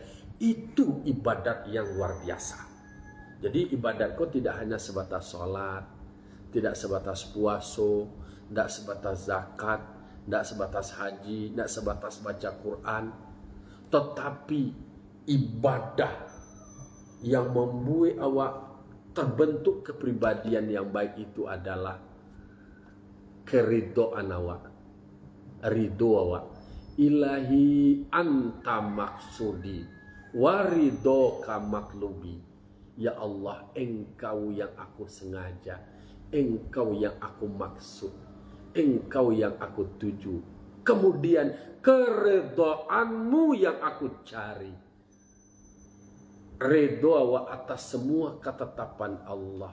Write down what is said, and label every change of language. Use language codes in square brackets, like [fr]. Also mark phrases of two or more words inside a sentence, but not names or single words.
[id] Itu ibadat yang luar biasa. Jadi ibadatku tidak hanya sebatas sholat, tidak sebatas puasa, tidak sebatas zakat, tidak sebatas haji, tidak sebatas baca Quran. Tetapi ibadah yang membuat awak terbentuk kepribadian yang baik itu adalah keridhaan awak, ridho awak. [ar] Ilahi anta maksudi waridoka maklubi. [id] Ya Allah, engkau yang aku sengaja, engkau yang aku maksud, engkau yang aku tuju. Kemudian keridhaanmu yang aku cari. Ridho awak atas semua ketetapan Allah.